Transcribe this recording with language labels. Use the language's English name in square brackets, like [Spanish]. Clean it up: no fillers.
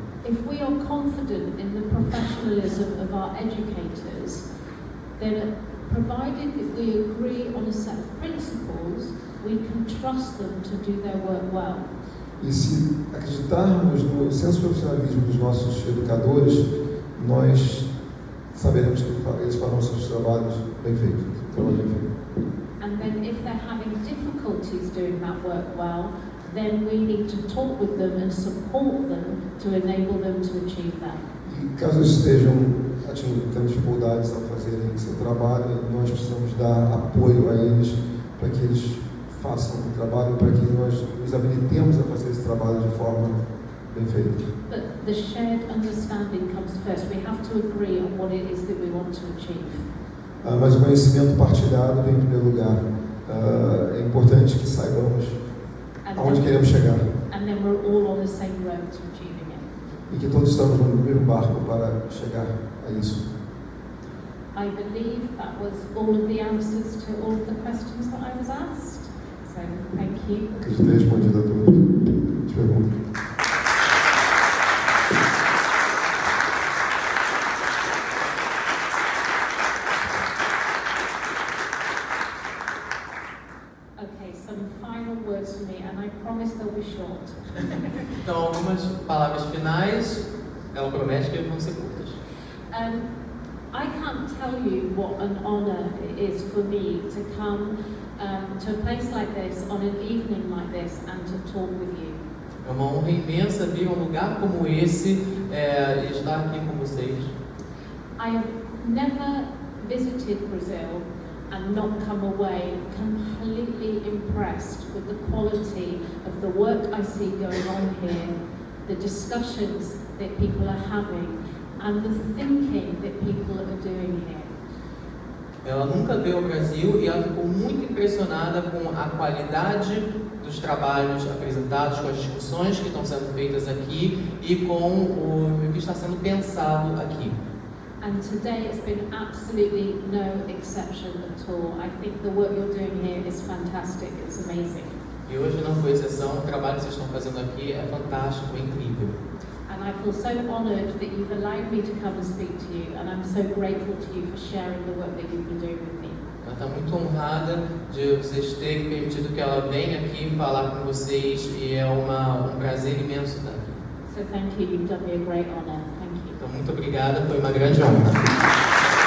[English] If we are confident in the professionalism of our educators, then provided that we agree on a set of principles, we can trust them to do their work well. [Portuguese] E se acreditarmos no senso de profissionalismo dos nossos educadores, nós saberemos que eles farão seus trabalhos bem feitos. [English] And difficulties doing that work well, then we need to talk with them and support them to enable them to achieve that. [Portuguese] E caso estejam tendo dificuldades ao fazerem seu trabalho, nós precisamos dar apoio a eles para que eles façam o trabalho, para que nós nos habilitemos a fazer esse trabalho de forma bem feita. [English] But the shared understanding comes first. We have to agree on what it is that we want to achieve. [Portuguese] Mas o conhecimento partilhado vem em primeiro lugar. É importante que saibamos aonde queremos chegar. [English] And then we're all on the same road to achieving it. [Portuguese] E que todos estamos no mesmo barco para chegar a isso. [English] I believe that was all of the answers to all of the questions that I was asked. So, thank you. [Portuguese] Acredito ter respondido a todas as perguntas. [English] Okay, some final words from me, and I promise they'll be short. [Portuguese] Então, algumas palavras finais, ela promete que vão ser curtas. [English] I can't tell you what an honor it is for me to come to a place like this on an evening like this and to talk with you. [Portuguese] É uma honra imensa vir a um lugar como esse e estar aqui com vocês. [English] I have never visited Brazil and not come away completely impressed with the quality of the work I see going on here, the discussions that people are having, and the thinking that people are doing here. [Portuguese] Ela nunca veio ao Brasil e ela ficou muito impressionada com a qualidade dos trabalhos apresentados, com as discussões que estão sendo feitas aqui e com o que está sendo pensado aqui. [English] And today it's been absolutely no exception at all. I think the work you're doing here is fantastic. It's amazing. [Portuguese] E hoje não foi exceção, o trabalho que vocês estão fazendo aqui é fantástico, é incrível. [English] And I feel so honoured that you've allowed me to come and speak to you, and I'm so grateful to you for sharing the work that you've been doing with me. [Portuguese] Ela está muito honrada de vocês terem permitido que ela venha aqui falar com vocês e é um prazer imenso estar aqui. [English] So thank you. You've done me a great honour. Thank you. [Portuguese] Então, muito obrigada, foi uma grande honra.